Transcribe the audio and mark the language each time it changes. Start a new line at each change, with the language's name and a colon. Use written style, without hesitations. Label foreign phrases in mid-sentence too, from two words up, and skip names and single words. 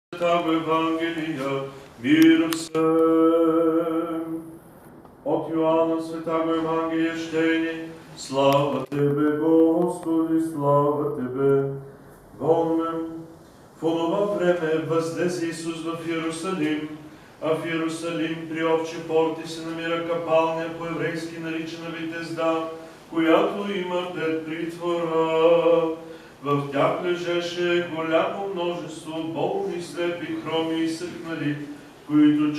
Church Slavic: Святаго Евангелия, мир всем. От Йоанна Святаго Евангелие чтение. Слава Тебе, Господи, слава Тебе.
Bulgarian: Помним, в онова време възлезе Исус в Иерусалим, а в Иерусалим при овчи порти се намира капалня, по-еврейски наричана Витезда, която има 5 притвора. В тях лежеше голямо множество болни, слепи, хроми и съхнали, които